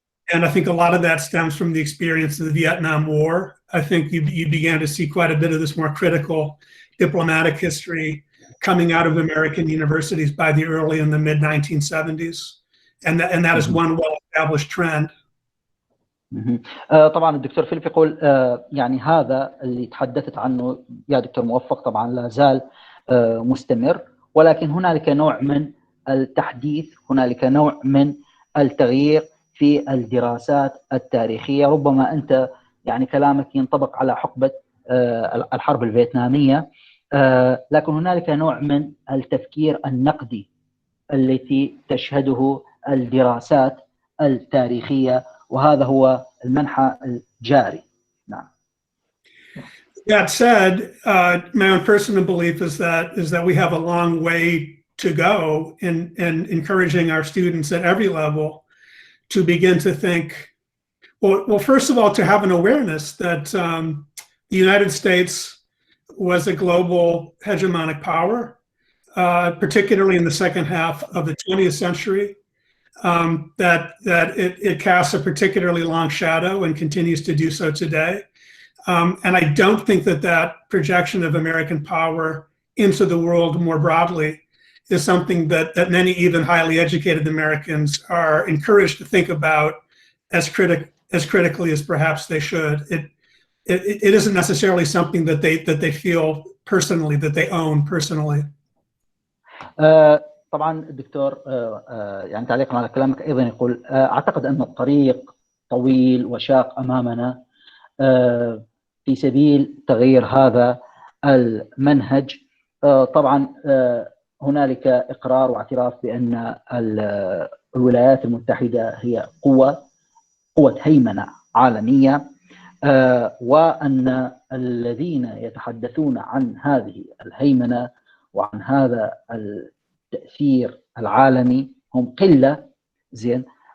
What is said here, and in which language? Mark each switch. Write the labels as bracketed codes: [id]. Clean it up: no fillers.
[en] And I think a lot of that stems from the experience of the Vietnam War. I think you began to see quite a bit of this more critical diplomatic history coming out of American universities by the early and the mid-1970s. And that is one well-established trend. [ar] طبعا الدكتور فيليب يقول يعني هذا اللي تحدثت عنه يا دكتور موفق طبعا لا زال مستمر، ولكن هنالك نوع من التحديث، هنالك نوع من التغيير في الدراسات التاريخية. ربما أنت يعني كلامك ينطبق على حقبة الحرب الفيتنامية، لكن هنالك نوع من التفكير النقدي التي تشهده الدراسات التاريخية، وهذا هو المنحى الجاري. نعم. [en] That said, my own personal belief is that we have a long way to go in encouraging our students at every level to begin to think, well, first of all, to have an awareness that the United States was a global hegemonic power, particularly in the second half of the 20th century, that it casts a particularly long shadow and continues to do so today. And I don't think that projection of American power into the world more broadly is something that many even highly educated Americans are encouraged to think about as critically as perhaps they should. It isn't necessarily something that they feel personally, that they own personally. [ar] طبعا الدكتور يعني تعليقا على كلامك ايضا يقول اعتقد ان الطريق طويل وشاق أمامنا في سبيل تغيير هذا المنهج. طبعا هنالك إقرار واعتراف بأن الولايات المتحدة هي قوة هيمنة عالمية، وأن الذين يتحدثون عن هذه الهيمنة وعن هذا التأثير العالمي هم قلة. زين.